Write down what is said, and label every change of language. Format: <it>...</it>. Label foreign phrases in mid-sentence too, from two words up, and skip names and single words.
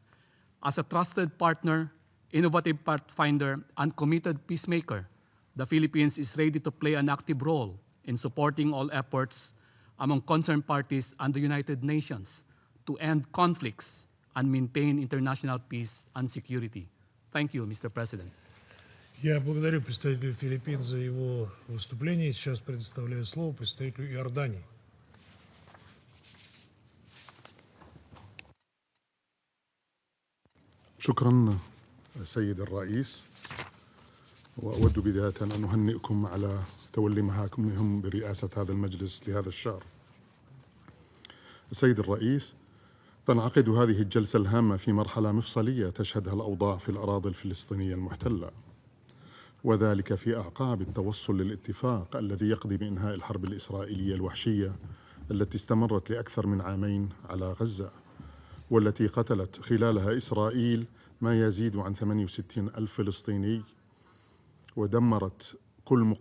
<en>As a trusted partner, innovative pathfinder, and committed peacemaker, the Philippines is ready to play an active role in supporting all efforts among concerned parties and the United Nations to end conflicts and maintain international peace and security. Thank you, Mr. President.</en> <ru>Я благодарю представителя Филиппин за его выступление. Сейчас предоставляю слово представителю Иордании.</ru> <ar>شكرا سيد الرئيس، وأود بداية أن أهنئكم على تولي مهامكم برئاسة هذا المجلس لهذا الشهر. السيد الرئيس، تنعقد هذه الجلسة الهامة في مرحلة مفصلية تشهدها الأوضاع في الأراضي الفلسطينية المحتلة، وذلك في أعقاب التوصل للاتفاق الذي يقضي بإنهاء الحرب الإسرائيلية الوحشية التي استمرت لأكثر من عامين على غزة، والتي قتلت خلالها إسرائيل ما يزيد عن 68,000 فلسطيني ودمرت كل</ar>